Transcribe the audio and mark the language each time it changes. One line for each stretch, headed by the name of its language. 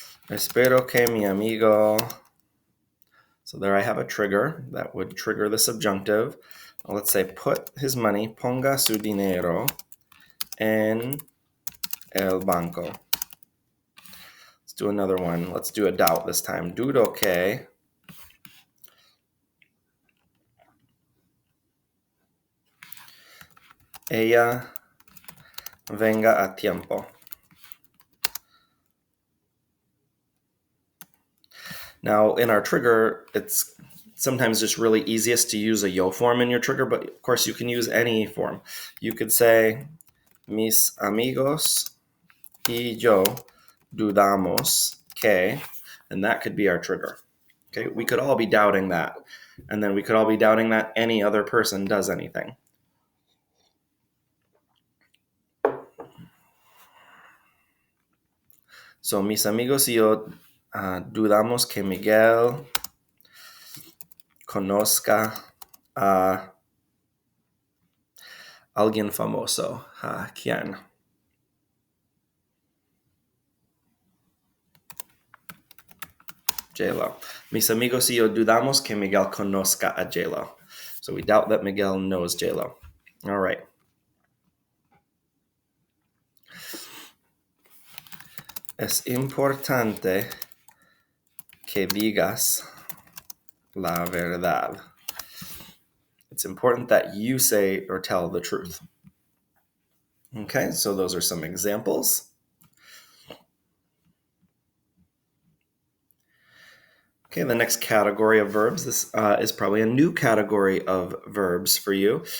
Spanish: Espero que mi amigo.
English: So there I have a trigger that would trigger the subjunctive. Let's say put his money,
Spanish: ponga su dinero en el banco.
English: Let's do another one. Let's do a doubt this time.
Spanish: Dudo que ella venga a tiempo.
English: Now, in our trigger, it's sometimes just really easiest to use a yo form in your trigger, but of course you can use any form. You could say,
Spanish: mis amigos y yo dudamos que,
English: and that could be our trigger. Okay, we could all be doubting that, and then we could all be doubting that any other person does anything.
Spanish: So, mis amigos y yo dudamos que Miguel conozca a alguien famoso. ¿Quién? J-Lo. Mis amigos y yo dudamos que Miguel conozca a J-Lo.
English: So we doubt that Miguel knows J-Lo. All right.
Spanish: Es importante que digas la verdad.
English: It's important that you say or tell the truth. Okay, so those are some examples. Okay, the next category of verbs. This is probably a new category of verbs for you.